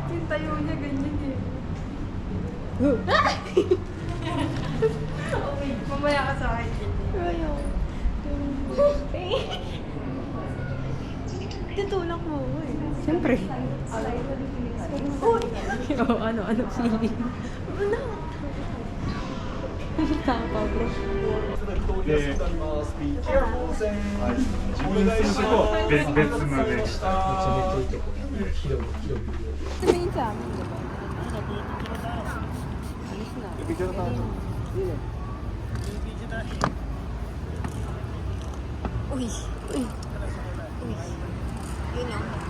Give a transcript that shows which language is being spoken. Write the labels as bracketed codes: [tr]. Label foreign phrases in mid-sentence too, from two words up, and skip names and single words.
[tl] pagtayo niya, ganyan eh. Mamaya ka sa akin. Tutulak mo eh. Siyempre. Oo, ano, feeling. Tama, bro. [ja] で、自分の選手と別々で。 [tl] Sabihin sa amin, diba? Uy. Uy. Uy. Yun o.